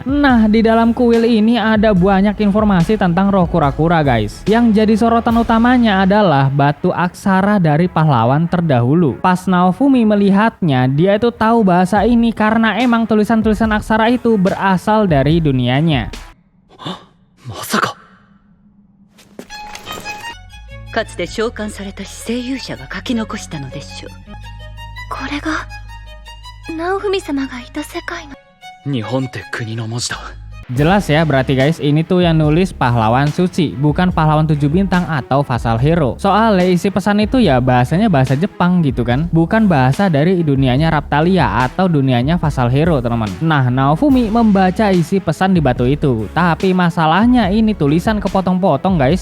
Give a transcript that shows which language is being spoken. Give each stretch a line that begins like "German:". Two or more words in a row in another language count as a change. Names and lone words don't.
Indonesian: Nah, di dalam kuil ini ada banyak informasi tentang roh kura-kura guys. Yang jadi sorotan utamanya adalah batu aksara dari pahlawan terdahulu. Pas Naofumi melihatnya, dia itu tahu bahasa ini karena emang tulisan-tulisan aksara itu berasal dari dunianya.
Japanese: まさか。かつて召喚された死生勇者が書き残したのでしょう。これがナオフミ様がいた世界の。日本って国の文字だ。
Indonesian: Jelas ya berarti guys, ini tuh yang nulis pahlawan suci, bukan pahlawan 7 bintang atau
English: vassal hero.
Indonesian: Soalnya isi pesan itu ya bahasanya bahasa Jepang gitu kan, bukan bahasa dari dunianya Raphtalia atau dunianya
English: vassal hero
Indonesian: teman-teman. Nah, Naofumi membaca isi pesan di batu itu, tapi masalahnya ini tulisan kepotong-potong guys.